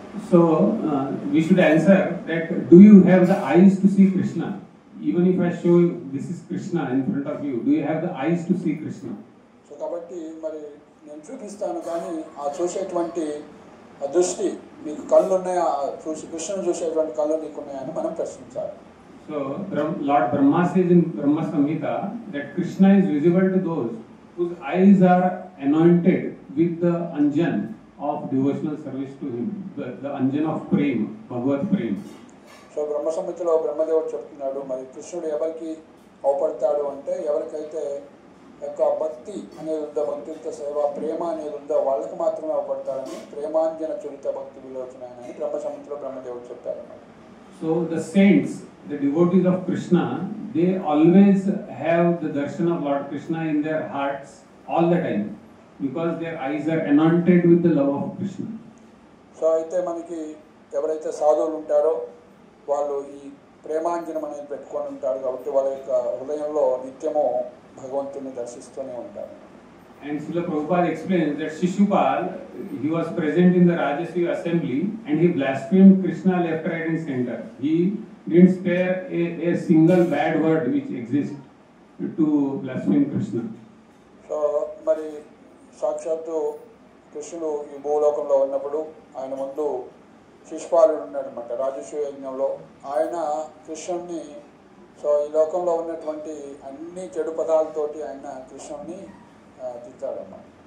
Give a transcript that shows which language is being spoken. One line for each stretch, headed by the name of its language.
English: So we should answer that, do you have the eyes to see Krishna? Even if I show you this is Krishna in front of you, do you have the eyes to see Krishna?
Telugu: So కాబట్టి మరి నేను చూపిస్తాను, కానీ ఆ చూసేటువంటి ఆ దృష్టి మీకు కళ్ళు ఉన్నాయా, చూసి కృష్ణుని చూసేటువంటి కళ్ళు నీకు ఉన్నాయని మనం ప్రశ్నించాలి.
English: So Lord Brahma says in Brahma Samhita that Krishna is visible to those whose eyes are anointed with the anjan of devotional service to him, the anjan of prem, Bhagavad prem.
Telugu: So బ్రహ్మ సంహితలో బ్రహ్మదేవుడు చెప్తున్నాడు, మరి కృష్ణుడు ఎవరికి అవపడతాడు అంటే ఎవరికైతే యొక్క భక్తి అనేది ఉందో, భక్తియుక్త సేవ, ప్రేమ అనేది ఉందో వాళ్ళకి మాత్రమే అవపడతాడని, ప్రేమాంజన చురిత భక్తి విలోచన అని బ్రహ్మ సంహితలో బ్రహ్మదేవుడు చెప్పారు.
English: So the saints, the devotees of Krishna, they always have the darshan of Lord Krishna in their hearts all the time, because their eyes are anointed with the love of Krishna.
Telugu: So అయితే మనకి ఎవరైతే సాధువులు ఉంటారో వాళ్ళు ఈ ప్రేమాంజనం అనేది పెట్టుకొని ఉంటారు, కాబట్టి వాళ్ళ యొక్క హృదయంలో నిత్యము భగవంతుని దర్శిస్తూనే ఉంటారు.
English: And Srila Prabhupada explains that Shishupal, he was present in the Rajasuya assembly and he blasphemed Krishna left, right and center. He didn't spare a single bad word which exists to blaspheme Krishna.
Telugu: So మరి సాక్షాత్తు కృష్ణుడు ఈ భూలోకంలో ఉన్నప్పుడు ఆయన ముందు శిశుపాలుడు ఉన్నాడనమాట రాజసూయ యజ్ఞంలో. ఆయన కృష్ణుడిని, సో ఈ లోకంలో ఉన్నటువంటి అన్ని చెడు పదాలతోటి ఆయన కృష్ణుడిని తిట్టాడన్నమాట.